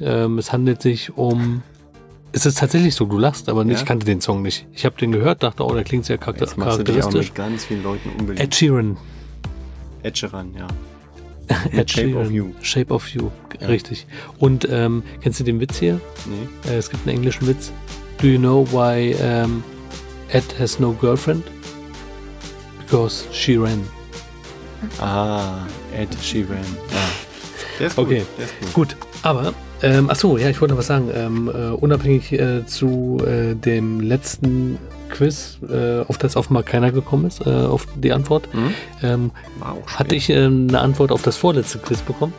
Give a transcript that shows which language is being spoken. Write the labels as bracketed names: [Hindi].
[German] Es handelt sich um, es ist tatsächlich so, du lachst, aber ja? Ich kannte den Song nicht. Ich habe den gehört, dachte, oh, der klingt sehr charakteristisch. Jetzt machst du dich auch nicht ganz vielen Leuten unbeliebt. Ed Sheeran. Ed Sheeran, ja. Ed Sheeran. Shape of You. Shape of You, ja. Richtig. Und kennst du den Witz hier? Nee. Es gibt einen englischen Witz. [English] Do you know why... Ed has no girlfriend because she ran. Ah, Ed, she ran. Ja. [German] Der ist gut. Okay, der ist gut. Gut. Aber, ich wollte noch was sagen. Unabhängig zu dem letzten Quiz, auf das offenbar keiner gekommen ist, auf die Antwort, hatte ich eine Antwort auf das vorletzte Quiz bekommen.